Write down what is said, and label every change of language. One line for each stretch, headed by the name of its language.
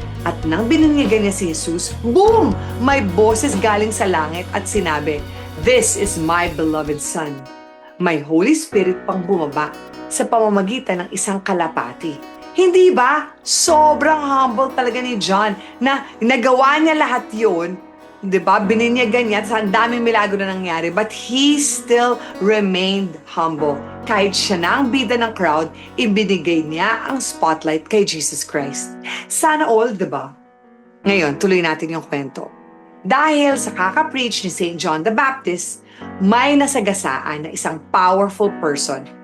Filipino: At nang bininyagan niya si Jesus, boom! May boses galing sa langit at sinabi, "This is my beloved Son." May Holy Spirit pang bumaba sa pamamagitan ng isang kalapati. Hindi ba? Sobrang humble talaga ni John na nagawa niya lahat yun. Di ba? Bininyagan niya at ang daming milagro na nangyari.
English: But he still remained humble.
Filipino: Kahit siya na ang bida ng crowd, ibinigay niya ang spotlight kay Jesus Christ. Sana all, di ba? Ngayon, tuloy natin yung kwento. Dahil sa kaka-preach ni St. John the Baptist, may nasagasaan na isang powerful person.